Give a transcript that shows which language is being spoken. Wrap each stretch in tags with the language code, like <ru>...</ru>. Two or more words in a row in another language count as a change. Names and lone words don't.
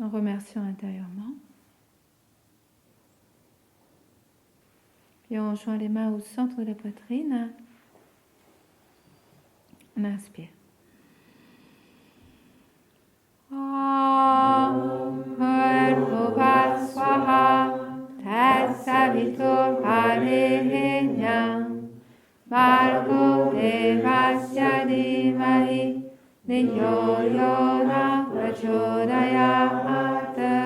<fr>en remerciant intérieurement. Puis on joint les mains au centre de la poitrine. On inspire.</fr> <sa>ॐ भूर्भुवः स्वाहा तत्सवितुर्वरेण्यं भर्गो देवस्य धीमहि धियो यो नः प्रचोदयात्.</sa>